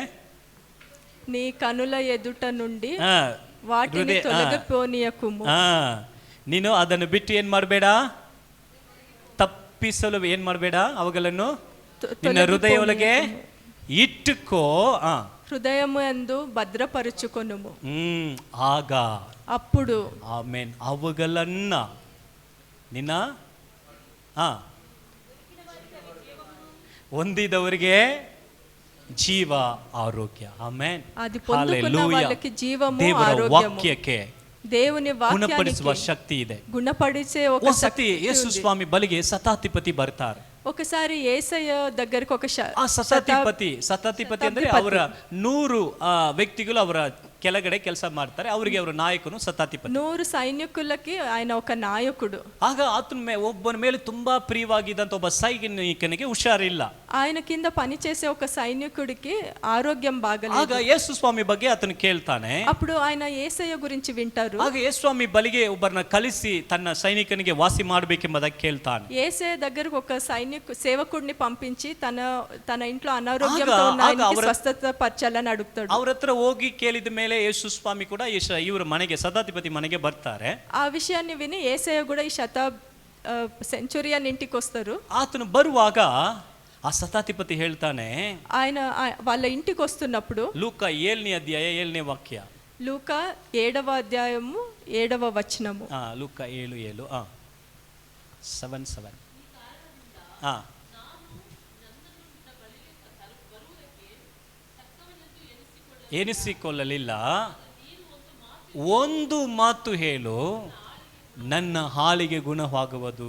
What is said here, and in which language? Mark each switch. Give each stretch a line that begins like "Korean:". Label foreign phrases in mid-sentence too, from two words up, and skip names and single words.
Telugu: నీ కనుల ఎదుట నుండి
Kannada: ಆ,
Telugu: వాటిని హృదయ- తొలగిపోనీయకుము.
Kannada: ನೀನು ಅದನ್ನು ಬಿಟ್ಟು ಏನ್ ಮಾಡಬೇಡ, ತಪ್ಪಿಸಲು ಏನ್ ಮಾಡಬೇಡ, ಅವುಗಳನ್ನು ನಿನ್ನ ಹೃದಯ ಒಳಗೆ ಇಟ್ಟುಕೋ.
Telugu: హృదయము యందు భద్రపరుచుకొనుము.
Kannada: ಆಗ
Telugu: అప్పుడు
Kannada: ಆಮೇನ್, ಅವುಗಳನ್ನ ನಿನ್ನ ಹೊಂದಿದವರಿಗೆ ಜೀವ, ಆರೋಗ್ಯ. ಆಮೇನ್.
Telugu: అది పొందుకున్న వాళ్ళకి జీవము,
Kannada: ದೇವರ
Telugu: ఆరోగ్యము.
Kannada: ವಾಕ್ಯಕ್ಕೆ
Telugu: దేవుని
Kannada: ಗುಣಪಡಿಸುವ
Telugu: వాక్యానికి
Kannada: ಶಕ್ತಿ ಇದೆ.
Telugu: గుణపడిచే ఒక
Kannada: ಒಂದ್ಸತಿ
Telugu: శక్తి
Kannada: ಯೇಸು
Telugu: ఉంది.
Kannada: ಸ್ವಾಮಿ ಬಳಿಗೆ ಶತಾಧಿಪತಿ ಬರ್ತಾರೆ.
Telugu: ఒకసారి యేసయ్య దగ్గరికి ఒక
Kannada: ಆ ಶತಾಧಿಪತಿ ಅಂದ್ರೆ ಅವರ 100 ವ್ಯಕ್ತಿಗಳು ಅವರ ಕೆಳಗಡೆ ಕೆಲಸ ಮಾಡ್ತಾರೆ, ಅವರಿಗೆ ಅವರ ನಾಯಕನು ಶತಾಧಿಪತಿ.
Telugu: 100 సైనికులకి ఆయన ఒక నాయకుడు.
Kannada: ಆಗ ಆತನ ಒಬ್ಬನ ಮೇಲೆ ತುಂಬಾ ಪ್ರಿಯವಾಗಿದ್ದಂತ ಒಬ್ಬ ಸೈನಿಕನಿಗೆ ಹುಷಾರಿಲ್ಲ.
Telugu: ఆయన కింద పనిచేసే ఒక సైనికుడికి ఆరోగ్యం బాగలేదు.
Kannada: ಆಗ ಯೇಸು ಸ್ವಾಮಿ ಬಗ್ಗೆ ಆತನು ಕೇಳ್ತಾನೆ.
Telugu: అప్పుడు ఆయన యేసయ్య గురించి వింటారు.
Kannada: ಆಗ ಯೇಸು ಸ್ವಾಮಿ ಬಳಿಗೆ ಒಬ್ಬರನ್ನ ಕಳಿಸಿ ತನ್ನ ಸೈನಿಕನಿಗೆ ವಾಸಿ ಮಾಡಬೇಕೆಂಬುದಾಗಿ ಕೇಳ್ತಾನೆ.
Telugu: యేసయ్య దగ్గరకు ఒక సేవకుడిని పంపించి తన ఇంట్లో అనారోగ్యంతో ఉన్న ఆయనకి స్వస్థత పరచాలని అడుగుతాడు.
Kannada: ಅವ್ರ ಹತ್ರ ಹೋಗಿ ಕೇಳಿದ ಮೇಲೆ ಯೇಸು ಸ್ವಾಮಿ ಕೂಡ ಇವರ ಮನೆಗೆ, ಶತಾಧಿಪತಿ ಮನೆಗೆ ಬರ್ತಾರೆ.
Telugu: ఆ విషయాన్ని విని యేసయ్య కూడా ఈ సెంచురియన్ ఇంటికి వస్తారు.
Kannada: ಆತನು ಬರುವಾಗ ಆ ಶತಾಧಿಪತಿ ಹೇಳ್ತಾನೆ,
Telugu: ఆయన వాళ్ళ ఇంటికి వస్తున్నప్పుడు
Kannada: ಲೂಕ 7ನೇ ಅಧ್ಯಾಯ 7ನೇ ವಾಕ್ಯ,
Telugu: లూకా 7వ అధ్యాయము 7వ వచనము.
Kannada: ಲೂಕ 7:7 7:7. ಎನಿಸಿಕೊಳ್ಳಲಿಲ್ಲ, ಒಂದು ಮಾತು ಹೇಳು, ನನ್ನ ಹಾಲಿಗೆ ಗುಣವಾಗುವುದು.